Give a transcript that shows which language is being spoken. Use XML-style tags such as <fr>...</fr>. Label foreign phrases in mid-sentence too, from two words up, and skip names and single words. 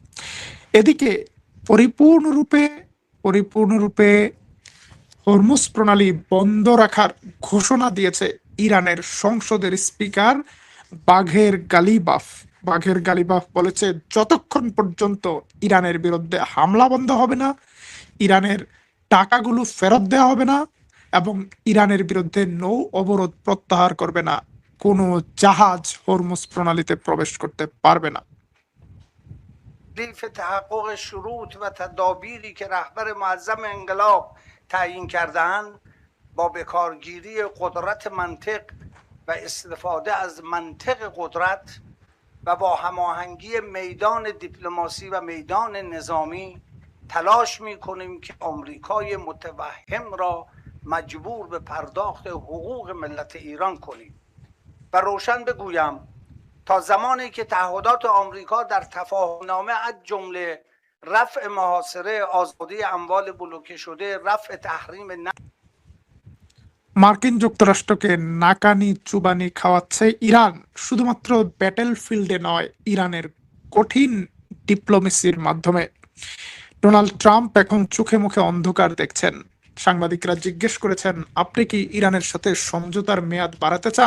<bn>এদিকে পরিপূর্ণরূপে হরমুজ প্রণালী বন্ধ রাখার ঘোষণা দিয়েছে ইরানের সংসদের স্পিকার বাঘের গালিবাফ বলেছে, যতক্ষণ পর্যন্ত ইরানের বিরুদ্ধে হামলা বন্ধ হবে না, ইরানের টাকাগুলো ফেরত দেওয়া হবে না এবং ইরানের বিরুদ্ধে নৌ অবরোধ প্রত্যাহার করবে না, কোনো জাহাজ হরমুজ প্রণালীতে প্রবেশ করতে পারবে না।</bn> <fa>ردیف تحقق شروط و تدابیری که رهبر معظم انقلاب تعیین کرده‌اند با بکارگیری قدرت منطق و استفاده از منطق قدرت و با هماهنگی میدان دیپلماسی و میدان نظامی تلاش می‌کنیم که آمریکای متوهم را مجبور به پرداخت حقوق ملت ایران کنیم و روشن بگویم تا زمانی که تعهدات آمریکا در تفاهم‌نامه از جمله رفع محاصره، آزادی اموال بلوکه شده، رفع تحریم</fa> <bn>মার্কিন যুক্তরাষ্ট্রকে নাকানি চুবানি খাওয়াচ্ছে ইরান, শুধুমাত্র</bn> <en>battle field</en> <bn>নয়, ইরানের কঠিন ডিপ্লোমেসির মাধ্যমে। ডোনাল্ড ট্রাম্প এখন চোখে মুখে অন্ধকার দেখছেন। সাংবাদিকরা জিজ্ঞেস করেছেন, আপনি কি ইরানের সাথে সমঝোতার মেয়াদ বাড়াতে চান?</bn>